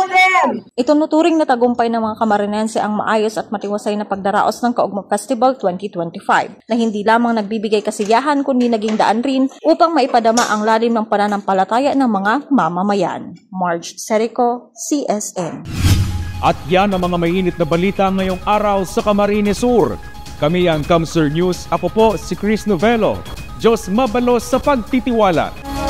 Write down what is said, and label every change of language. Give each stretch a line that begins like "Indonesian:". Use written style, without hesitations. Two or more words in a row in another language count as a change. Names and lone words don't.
Filipino: Itunuturing na tagumpay ng mga Camarinense ang maayos at matiwasay na pagdaraos ng Kaugma Festival 2025 na hindi lamang nagbibigay kasiyahan kundi naging daan rin upang maipadama ang lalim ng pananampalataya ng mga mamamayan. Marge Serico, CSN. At yan ang mga mainit na balita ngayong araw sa Camarines Sur. Kami ang Kamsur News. Ako po si Chris Novelo.
Bikol: Diyos mabalos
Filipino: sa pagtitiwala.